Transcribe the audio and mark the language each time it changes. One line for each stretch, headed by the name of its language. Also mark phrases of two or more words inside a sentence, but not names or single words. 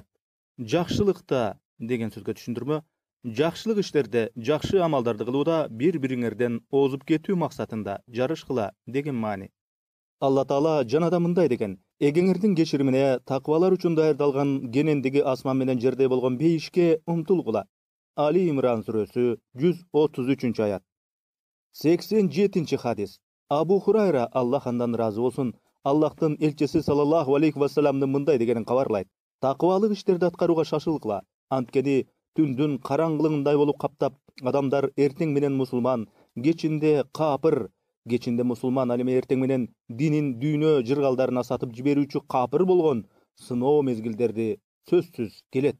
Kyrgyz: Жакшылыкта деген сөзгө түшүндүрмө: жакшылык иштерде, жакшы амалдарды кылууда бири-бириңерден озуп кетүү максатында жарышкыла деген маани. Алла Таала жанада мындай деген: Эгеңердин кечиримине таквалар үчүн даярдалган кенендиги асман менен жердей болгон бейишке умтулгула. Али Имран сүрөсү 133-аят. 87-хадис. Абу Хурайра, Аллах андан ыраазы болсун, Аллахтын элчиси
Arabic: صلى الله عليه وسلم
Kyrgyz: мындай дегенин кабарлайт: Таквалык иштерди аткарууга шашылгыла. Анткени түндүн караңгылыгындай болуп каптап, адамдар эртең менен мусулман, кечинде капыр, кечинде мусулман, ал эми эртең менен динин дүйнө жыргалдарына сатып жиберүүчү капыр болгон сыноо мезгилдерди сөзсүз келет.